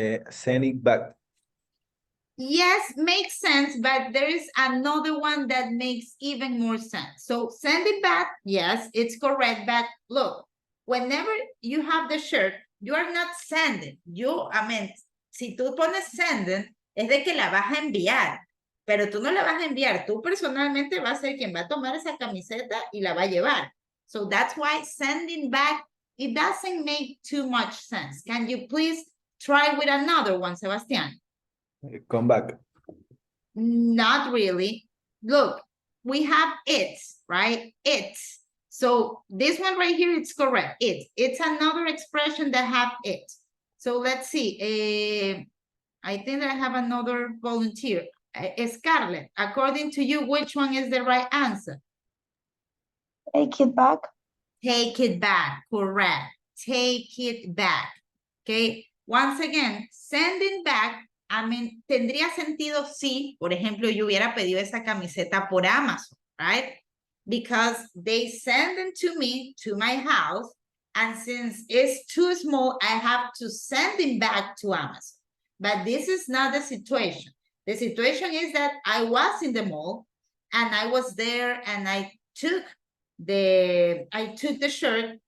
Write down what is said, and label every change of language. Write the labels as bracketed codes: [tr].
[en] Send it back. Yes, makes sense, but there is another one that makes even more sense. So send it back, yes, it's correct, but look, whenever you have the shirt, you are not sending. [es] Si tú pones sending, es de que la vas a enviar, pero tú no la vas a enviar. Tú personalmente vas a ser quien va a tomar esa camiseta y la va a llevar. [en] So that's why sending back, it doesn't make too much sense. Can you please try with another one, Sebastian? Come back. Not really. Look, we have it's, right? It's. So this one right here, it's correct. It's another expression that have it. So let's see. I think I have another volunteer. Scarlett, according to you, which one is the right answer? Take it back. Take it back, correct. Take it back, okay? Once again, sending back, [es] tendría sentido si, por ejemplo, yo hubiera pedido esa camiseta por Amazon, right? [en] Because they send them to me, to my house, and since it's too small, I have to send it back to Amazon. But this is not the situation. The situation is that I was in the mall, and I was there, and I took the shirt.